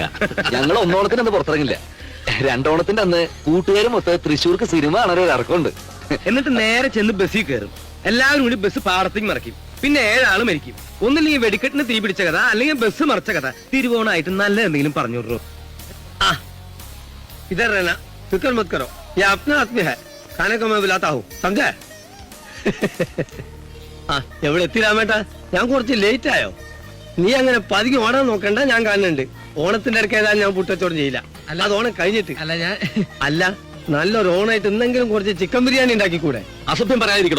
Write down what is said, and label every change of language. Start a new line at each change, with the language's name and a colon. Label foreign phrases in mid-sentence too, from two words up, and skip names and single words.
Malayalam: ഞങ്ങൾ ഒന്നോണത്തിന് അന്ന് പുറത്തിറങ്ങില്ല. രണ്ടോണത്തിന്റെ അന്ന് കൂട്ടുകാരും മൊത്തം തൃശ്ശൂർക്ക് സിനിമ കാണാൻ ഒരു ഇറക്കമുണ്ട്. എന്നിട്ട് നേരെ ചെന്ന് ബസ്സിൽ കയറും. എല്ലാവരും കൂടി ബസ് പാടത്തേക്ക് മറിക്കും. പിന്നെ 7 ആള് മരിക്കും. ഒന്നില്ലെങ്കിൽ വെടിക്കെട്ടിന് തീ പിടിച്ച കഥ, അല്ലെങ്കിൽ ബസ് മറിച്ച കഥ. തിരുവോണായിട്ട് നല്ല എന്തെങ്കിലും പറഞ്ഞു വിടുറോ.
Hindi: ആ इधर रहना, फिक्र मत करो, ये अपना आदमी है, खाने को मैं बुलाता हूँ, समझा?
Malayalam: ആ എവിടെ എത്തി രാമേട്ടാ? ഞാൻ കുറച്ച് ലേറ്റ് ആയോ? നീ അങ്ങനെ പതിക്ക് ഓടാൻ നോക്കണ്ട, ഞാൻ കാണുന്നുണ്ട്. ഓണത്തിന്റെ ഇടയ്ക്ക് ഏതായാലും ഞാൻ പുട്ടച്ചോടും ചെയ്യില്ല. അല്ല അത് ഓണം കഴിഞ്ഞിട്ട്. അല്ല നല്ലൊരു ഓണായിട്ട് എന്തെങ്കിലും കുറച്ച് ചിക്കൻ ബിരിയാണി ഉണ്ടാക്കിക്കൂടെ? അസഭ്യം പറയാതിരിക്കണോ.